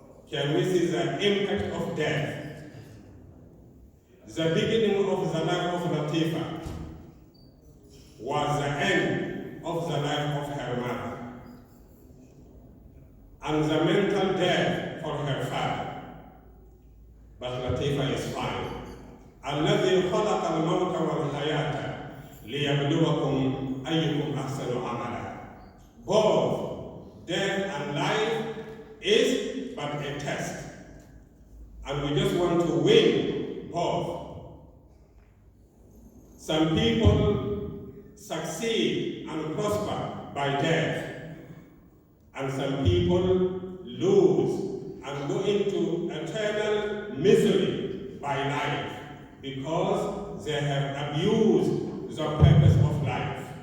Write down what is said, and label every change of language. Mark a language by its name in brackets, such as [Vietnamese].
[English] Can we see the impact of death? The beginning of the life of Latifa was the end of the life of her mother, and the mental death for her father. But Latifa is fine. [Arabic] الذي خلق الموت والحياة ليبلوكم أيكم أحسن عملا. [English] Both death and life is but a test, and we just want to win both. Some people succeed and prosper by death, and some people lose and go into eternal misery by life because they have abused the purpose of life.